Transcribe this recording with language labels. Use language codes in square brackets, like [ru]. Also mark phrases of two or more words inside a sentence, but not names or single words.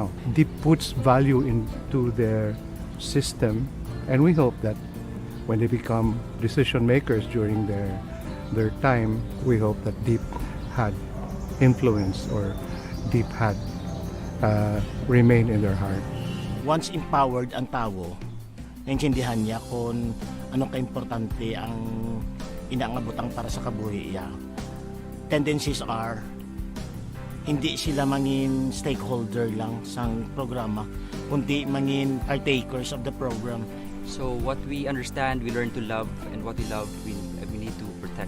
[en] DEP puts value into their system, and we hope that when they become decision makers during their time, we hope that DEP had influence or DEP had remain in their heart. Once empowered [hil] ang tao, naintindihan niya kung anong kaimportante ang inaangabutang para sa kabuhi niya. [en] Tendencies are, [hil] hindi sila mangin stakeholder lang sa programa, kundi mangin [en] partakers of the program. So what we understand, we learn to love, and what we love, we need to protect.